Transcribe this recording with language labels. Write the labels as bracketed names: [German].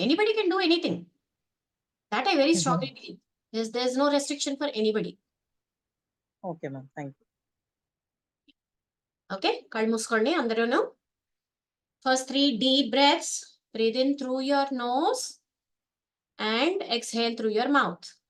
[English] Anybody can do anything. That I very strongly believe. There's no restriction for anybody. Okay ma'am, thank you. [Telugu] Okay, కళ్ళు మూసుకోండి అందరూను. [English] First 3 deep breaths. Breathe in through your nose and exhale through your mouth.